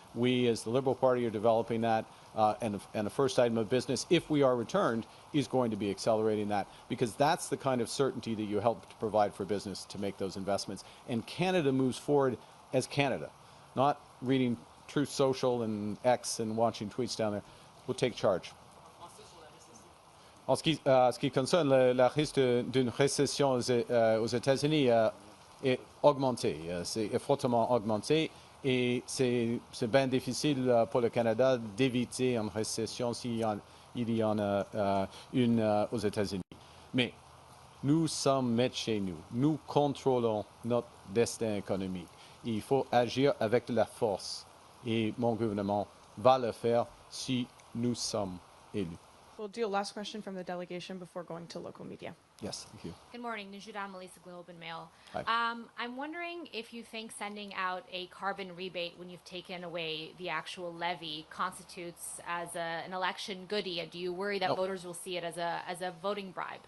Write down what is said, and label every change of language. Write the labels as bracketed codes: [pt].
[en] We, as the Liberal Party, are developing that. And the first item of business, if we are returned, is going to be accelerating that, because that's the kind of certainty that you help to provide for business to make those investments. And Canada moves forward as Canada, not reading Truth Social and X and watching tweets down there. We'll take charge. [fr] En ce qui concerne le risque d'une récession aux États-Unis est augmenté, c'est fortement augmenté, et c'est bien difficile pour le Canada d'éviter une récession s'il y en a une aux États-Unis. Mais nous sommes maîtres chez nous. Nous contrôlons notre destin économique. Il faut agir avec de la force, et mon gouvernement va le faire si nous sommes élus. [en] We'll do a last question from the delegation before going to local media. Yes, thank you. Good morning, Nijudan Melissa, Globe and Mail. Hi. I'm wondering if you think sending out a carbon rebate when you've taken away the actual levy constitutes as an election goodie. Do you worry that voters will see it as a voting bribe?